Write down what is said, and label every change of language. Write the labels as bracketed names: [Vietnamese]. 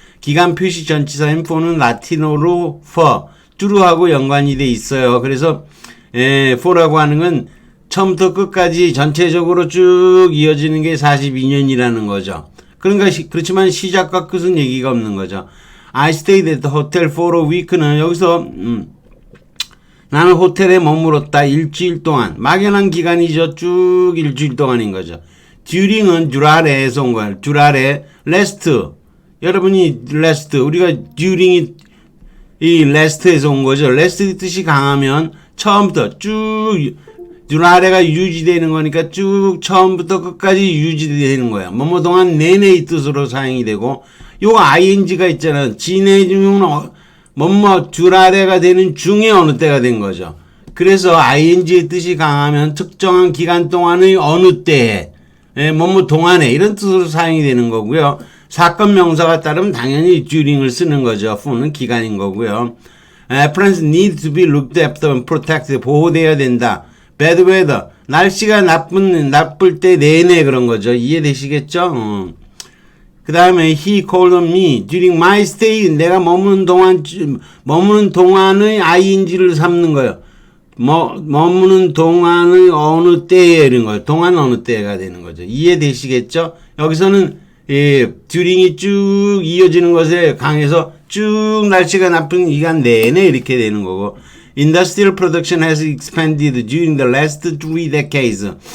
[Korean] 기간 표시 전치사인 for는 라틴어로 for, duro하고 연관이 돼 있어요. 그래서 for라고 하는 건 처음부터 끝까지 전체적으로 쭉 이어지는 게 42년이라는 거죠. 그러니까 그렇지만 시작과 끝은 얘기가 없는 거죠. [English] I stayed at the hotel for a week [Korean] 는 여기서 나는 호텔에 머물렀다 일주일 동안. 막연한 기간이죠. 쭉 일주일 동안인 거죠. during은 du라레에서 온 거예요. du라레, last. 여러분이 last, 우리가 during이 이 last에서 온 거죠. last의 뜻이 강하면 처음부터 쭉 du라레가 유지되는 거니까 쭉 처음부터 끝까지 유지되는 거예요. 뭐뭐 동안 내내 이 뜻으로 사용이 되고 요 ing가 있잖아요. 진해 중은 뭐뭐 du라레가 되는 중에 어느 때가 된 거죠. 그래서 ing의 뜻이 강하면 특정한 기간 동안의 어느 때에 뭐뭐 동안에 이런 뜻으로 사용이 되는 거고요. 사건 명사가 따르면 당연히 during을 쓰는 거죠. for는 기간인 거고요. [English] Friends need to be looked after and protected. [Korean] 보호되어야 된다. bad weather. 날씨가 나쁠 때 내내 그런 거죠. 이해되시겠죠? 그 다음에 [English] he called on me during my stay. [Korean] 내가 머무는 동안의 ing를 삼는 거예요. 머무는 동안의 어느 때에 이런 거예요. 동안 어느 때가 되는 거죠. 이해되시겠죠? 여기서는 during이 쭉 이어지는 것에 강해서 쭉 날씨가 나쁜 기간 내내 이렇게 되는 거고 [English] Industrial production has expanded during the last 3 decades.